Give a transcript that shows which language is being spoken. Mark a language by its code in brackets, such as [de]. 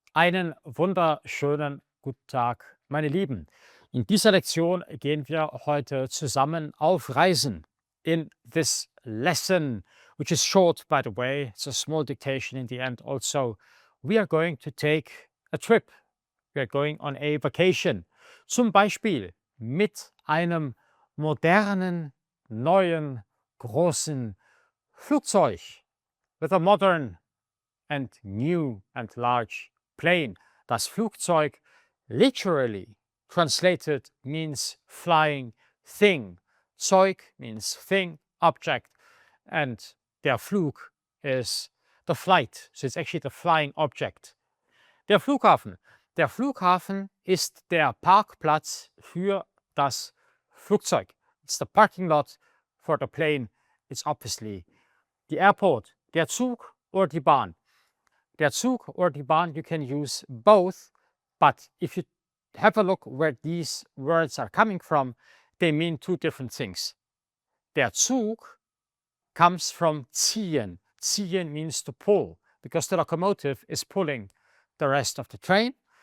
[de] Einen wunderschönen guten Tag, meine Lieben. In dieser Lektion gehen wir heute zusammen auf Reisen. [en] In this lesson, which is short, by the way, it's a small dictation in the end also, we are going to take a trip. We are going on a vacation. [de] Zum Beispiel mit einem modernen, neuen, großen Flugzeug. [en] With a modern and new and large plane. Das Flugzeug literally translated means flying thing. Zeug means thing, object, and der Flug is the flight. So it's actually the flying object. [de] Der Flughafen. Der Flughafen ist der Parkplatz für das Flugzeug. [en] It's the parking lot for the plane. It's obviously the airport. Der Zug or die Bahn. Der Zug or die Bahn, you can use both, but if you have a look where these words are coming from, they mean two different things. Der Zug comes from ziehen. Ziehen means to pull, because the locomotive is pulling the rest of the train.